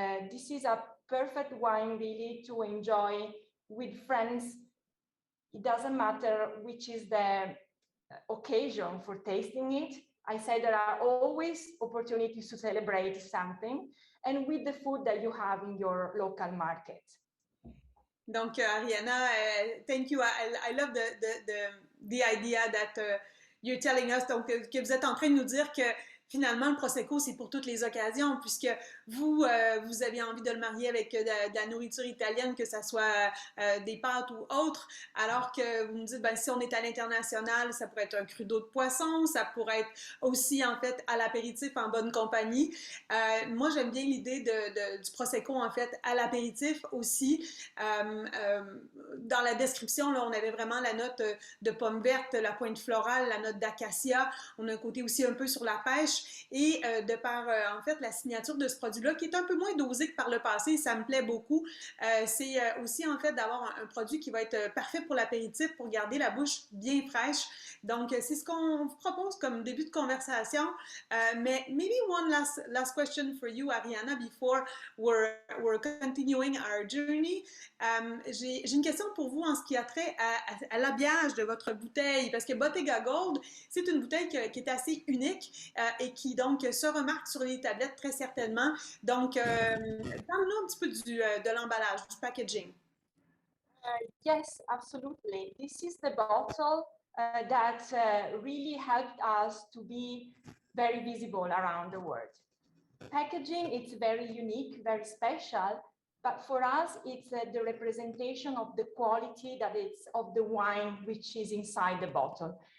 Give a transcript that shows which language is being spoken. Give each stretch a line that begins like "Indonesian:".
English: This is a perfect wine really to enjoy with friends. It doesn't matter which is the occasion for tasting it. I say there are always opportunities to celebrate something, and with the food that you have in your local market. Donc, Ariana, thank you. I love the idea that you're telling us,
French: donc, que vous êtes en train de nous dire que finalement, le Prosecco, c'est pour toutes les occasions, puisque vous avez envie de le marier avec de la nourriture italienne, que ce soit des pâtes ou autre, alors que vous me dites, ben, si on est à l'international, ça pourrait être un cru d'eau de poisson, ça pourrait être aussi, en fait, à l'apéritif en bonne compagnie. Moi, j'aime bien l'idée du Prosecco, en fait, à l'apéritif aussi. Dans la description, là, on avait vraiment la note de pomme verte, la pointe florale, la note d'acacia. On a un côté aussi un peu sur la pêche. Et de par, en fait, la signature de ce produit-là, qui est un peu moins dosé que par le passé, ça me plaît beaucoup. C'est aussi, en fait, d'avoir un produit qui va être parfait pour l'apéritif, pour garder la bouche bien fraîche. Donc, c'est ce qu'on vous propose comme début de conversation.
English: Mais maybe one last question for you, Ariana, before we're continuing our journey.
French: J'ai une question pour vous en ce qui a trait à l'habillage de votre bouteille, parce que Bottega Gold, c'est une bouteille qui est assez unique et qui donc se remarque sur les tablettes très certainement. Donc, parle-nous un petit peu de l'emballage, du packaging.
English: Yes, absolutely. This is the bottle that really helped us to be very visible around the world. Packaging, it's very unique, very special, but for us, it's the representation of the quality that it's of the wine which is inside the bottle.